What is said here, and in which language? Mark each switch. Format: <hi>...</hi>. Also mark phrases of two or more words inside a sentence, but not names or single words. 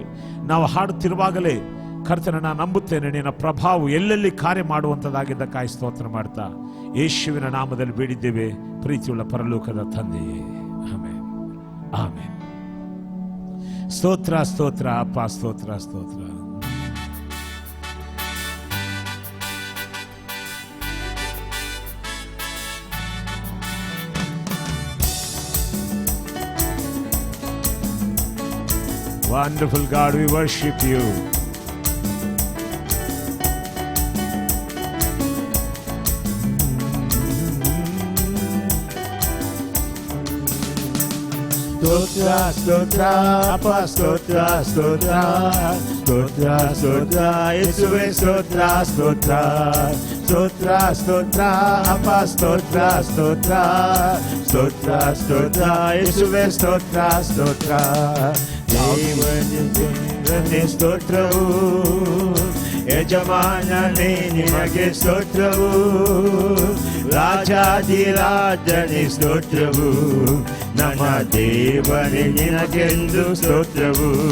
<kn>ನಾವು ಹಾಡುತ್ತಿರುವಾಗಲೇ ಕರ್ತನೆ, ನಾನು ನಂಬುತ್ತೇನೆ ನಿನ್ನ ಪ್ರಭಾವ ಎಲ್ಲೆಲ್ಲಿ ಕಾರ್ಯ ಮಾಡುವಂಥದ್ದಾಗಿದ್ದಕ್ಕಾಗಿ ಸ್ತೋತ್ರ ಮಾಡ್ತಾ ಯೇಸುವಿನ ನಾಮದಲ್ಲಿ ಬೇಡಿದ್ದೇವೆ ಪ್ರೀತಿಯುಳ್ಳ ಪರಲೋಕದ ತಂದೆಯೇ, ಆಮೆನ್, ಆಮೆನ್. ಸ್ತೋತ್ರ ಸ್ತೋತ್ರ ಅಪ್ಪ, ಸ್ತೋತ್ರ ಸ್ತೋತ್ರ.</kn> <en>Wonderful God, we worship you.</en> <kn>ಸ್ತೋತ್ರ ಸ್ತೋತ್ರ ಅಪ್ಪ ಸ್ತೋತ್ರ ಸ್ತೋತ್ರ ಸ್ತೋತ್ರ ಸ್ತೋತ್ರ ಯೇಸುವೇ ಸ್ತೋತ್ರ ಸ್ತೋತ್ರ ಸ್ತೋತ್ರ ಸ್ತೋತ್ರ ಅಪ್ಪ ಸ್ತೋತ್ರ ಸ್ತೋತ್ರ ಸ್ತೋತ್ರ ಸ್ತೋತ್ರ ಯೇಸುವೇ ಸ್ತೋತ್ರ ಸ್ತೋತ್ರ. ದೇವನೇ ಸ್ತೋತ್ರವು, ಯಜಮಾನನೇ ನಿನಗೆ ಸ್ತೋತ್ರವು, ರಾಜಾಧಿರಾಜನೇ ಸ್ತೋತ್ರವು, ನಮ್ಮ ದೇವನೇ ನಿನಗೆಂದು ಸ್ತೋತ್ರವು.</kn>